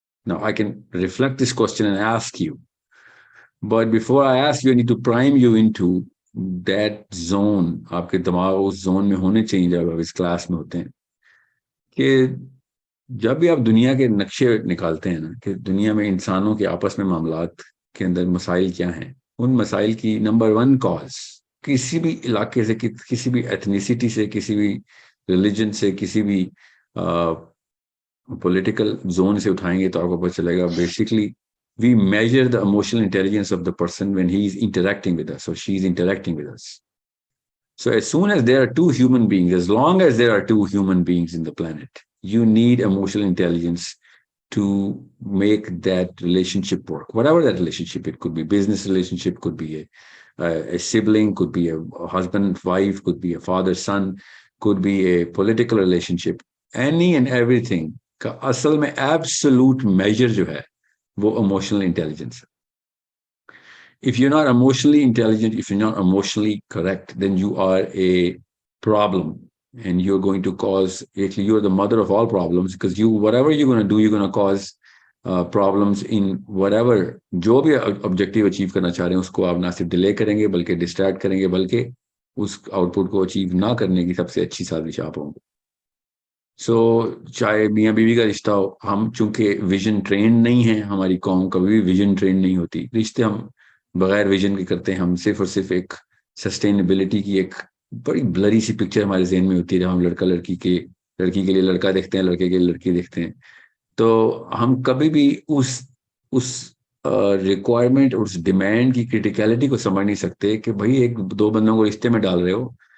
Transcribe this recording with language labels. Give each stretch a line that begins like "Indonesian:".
English: Now, I can reflect this question and ask you. But before I ask you, I need to prime you into that zone.
Urdu: آپ کے دماغ اس zone میں ہونے چاہیے جب آپ اس کلاس میں ہوتے ہیں, کہ جب بھی آپ دنیا کے نقشے نکالتے ہیں نا, کہ دنیا میں انسانوں کے آپس میں معاملات کے اندر مسائل کیا ہیں, ان مسائل کی نمبر 1 کاز کسی بھی علاقے سے, کسی بھی ایتھنیسٹی سے, کسی بھی ریلیجن سے, کسی بھی پولیٹیکل زون سے اٹھائیں گے تو آپ کو پتہ چلے گا basically
English: we measure the emotional intelligence of the person when he is interacting with us
Urdu: or she is interacting with us.
English: So as soon as there are two human beings, as long as there are two human beings in the planet, you need emotional intelligence to make that relationship work. Whatever that relationship, it could be business relationship, could be a sibling, could be a husband, wife, could be a father, son, could be a political relationship. Any and everything
Urdu: کا اصل میں
English: absolute measure
Urdu: جو ہے وہ emotional intelligence.
English: If you're not emotionally intelligent, if you're not emotionally correct, then you are a problem, and you're going to cause, actually you're the mother of all problems, because whatever you're going to do, you're going to cause problems in whatever,
Urdu: جو بھی objective achieve کرنا چاہ رہے ہیں اس کو آپ نہ صرف ڈیلے کریں گے بلکہ ڈسٹریکٹ کریں گے, بلکہ اس آؤٹ پٹ کو اچیو نہ کرنے کی سب سے اچھی سازش آپ ہوں گے. سو چاہے میاں بیوی کا رشتہ ہو, ہم چونکہ ویژن ٹرین نہیں ہیں, ہماری قوم کبھی بھی ویژن ٹرین نہیں ہوتی, رشتے ہم بغیر ویژن کے کرتے ہیں. ہم صرف اور صرف ایک سسٹینیبلٹی کی ایک بڑی بلری سی پکچر ہمارے ذہن میں ہوتی ہے, جب ہم لڑکی کے لیے لڑکا دیکھتے ہیں, لڑکے کے لیے لڑکی دیکھتے ہیں, تو ہم کبھی بھی اس ریکوائرمنٹ, اس ڈیمانڈ کی کریٹیکلٹی کو سمجھ نہیں سکتے کہ بھائی ایک دو بندوں کو رشتے میں ڈال رہے ہو.